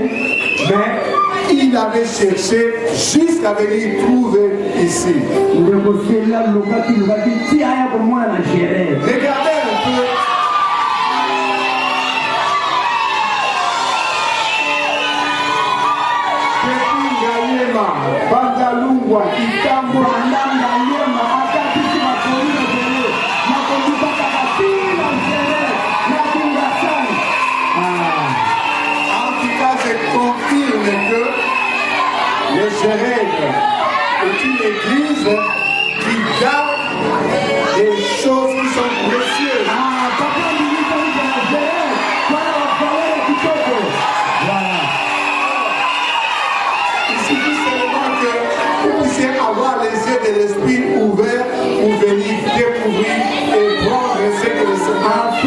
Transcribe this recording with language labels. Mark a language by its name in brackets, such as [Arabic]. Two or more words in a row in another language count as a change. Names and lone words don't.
[French] Mais il avait cherché jusqu'à venir trouver ici. Regardez un peu. Depuis Ngayema, Bandalungwa, Kitambo, Ngayema, Akatisi Makoni, Makoni Bakabati, Nakungasani. En tout cas, je confirme que les Gérèdes est une église qui garde des choses qui sont précieuses. Il suffit seulement que vous puissiez avoir les yeux de l'esprit ouverts pour venir découvrir et prendre ce que le Seigneur.